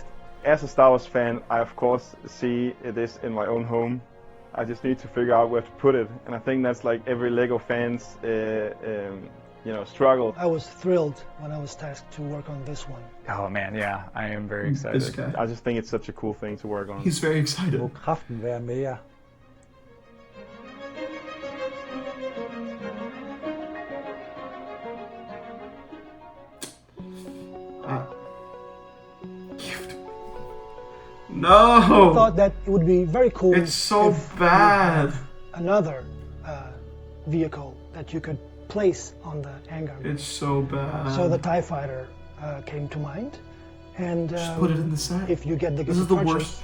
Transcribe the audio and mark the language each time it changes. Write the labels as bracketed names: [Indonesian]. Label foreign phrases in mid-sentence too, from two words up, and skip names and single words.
[English] As a Star Wars fan, I of course see this in my own home. I just need to figure out where to put it, and I think that's like every Lego fan's struggle. I was thrilled when I was tasked to work on this one. oh man, yeah, I am very excited. This guy. I just think it's such a cool thing to work on. He's very excited. [Danish] Må kraften være med jer. [English] I No! thought that it would be very cool. It's so if you bad. have another vehicle that you could place on the hangar. It's so bad. So the TIE Fighter came to mind. And Just put it in the set. if you get the This gift is the of purchase, worst.